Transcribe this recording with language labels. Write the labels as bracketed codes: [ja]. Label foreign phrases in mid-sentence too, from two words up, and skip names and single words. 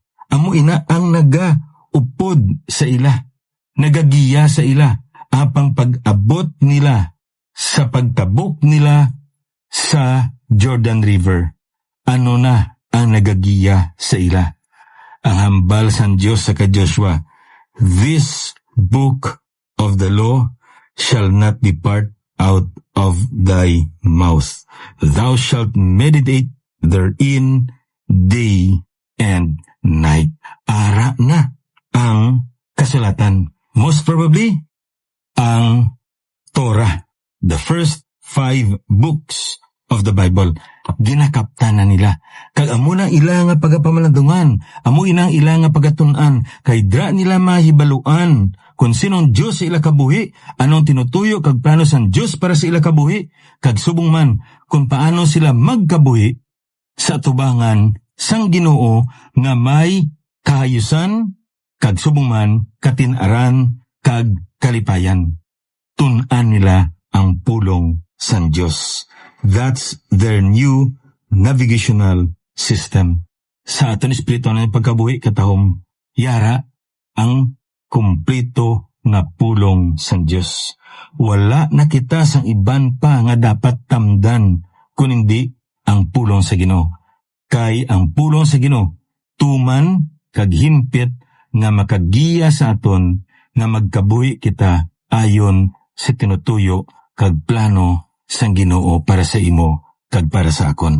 [hil] Amo ina ang nagaupod sa ila, nagagiya sa ila, apang pag-abot nila sa pagtabok nila sa Jordan River. Ano na ang nagagiya sa ila? Ang hambal sa Diyos sa ka-Joshua, [en] this book of the law shall not depart out of thy mouth. Thou shalt meditate therein day and night. [hil] Ara na ang kasulatan. [en] Most probably, [hil] ang Torah, [en] the first 5 books of the Bible, [hil] ginakaptan na nila. Kag amo na ila nga pagapamalandungan, amo inang ila nga pagatunan, kay dra nila mahibaluan kung sinong Diyos sa ila kabuhi, anong tinutuyo kag plano sang Diyos para sa ila kabuhi, kag subong man kung paano sila magkabuhi sa tubangan sang Ginoo nga may kahayusan, kag subong man katin-aran, kag kalipayan. Tun-an nila ang pulong sang Dios. [en] That's their new navigational system. [hil] Sa aton espiritu ng pagkabuhi katahom, yara ang kumpleto nga pulong sang Dios. Wala na kita sang iban pa nga dapat tamdan kun hindi ang pulong sa Ginoo. Kay ang pulong sa Ginoo tuman kag himpit nga makagiya sa aton nga magkabuhi kita ayon sa tinutuyo kag plano sang Ginoo para sa imo kag para sa akon.